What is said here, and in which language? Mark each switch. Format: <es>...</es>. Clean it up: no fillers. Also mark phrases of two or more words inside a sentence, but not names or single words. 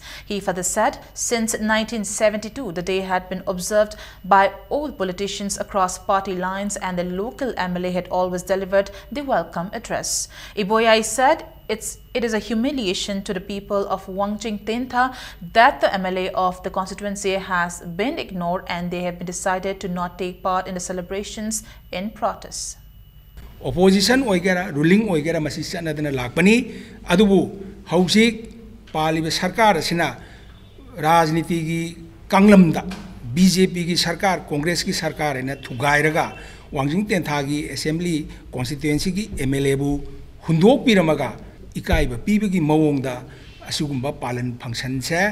<en>He further said since 1972 the day had been observed by all politicians across party lines and the local MLA had always delivered the welcome address. Iboyai said it is a humiliation to the people of Wangjing Tentha that the MLA of the constituency has been ignored and they have decided to not take part in the celebrations in protest.</en> <mni>Opposition oigera ruling oigera masi chanadana lakpani adubu hausik paliba sarkar asina rajniti gi kanglamda BJP ki sarkar Congress ki sarkar ena thugairaga Wangjing Tentha gi</mni> <en>assembly constituency</en> <mni>ki MLA bu hundok piramaga ikaiba pibagi mawongda asugumba palan function se</mni>